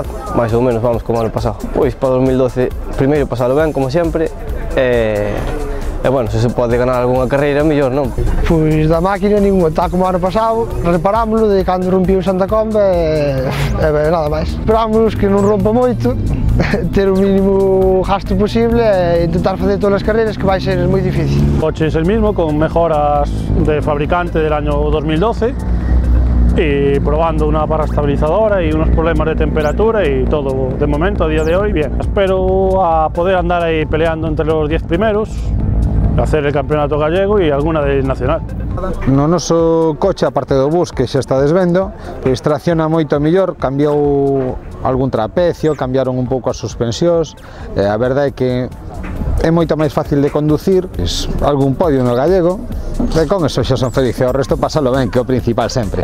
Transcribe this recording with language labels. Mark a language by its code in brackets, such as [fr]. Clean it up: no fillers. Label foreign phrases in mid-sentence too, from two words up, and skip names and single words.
[gl] Mais ou menos vamos como ano pasado. Pois para 2012, primeiro pasalo ben, como sempre, e bueno, se pode ganar algunha carreira, mellor, non? Pois da máquina ninguna, está como ano pasado, reparámoslo de cando rompiu Santa Comba e nada máis. Esperámonos que non rompa moito, ter o mínimo gasto posible e intentar facer todas as carreiras, que vai ser moi difícil. [es] El coche es el mismo, con mejoras de fabricante del año 2012 y probando una barra estabilizadora y unos problemas de temperatura y todo, de momento, a día de hoy, bien. Espero a poder andar ahí peleando entre los 10 primeros, hacer el campeonato gallego e alguna de nacional. [gl] No noso coche, aparte do bus que xa está desvendo, pois tracciona moito mellor, cambiou algún trapecio, cambiaron un pouco as suspensións, a verdade é que é moito máis fácil de conducir, algún podio no gallego, e con eso xa son felices, o resto pasalo ben, que é o principal sempre.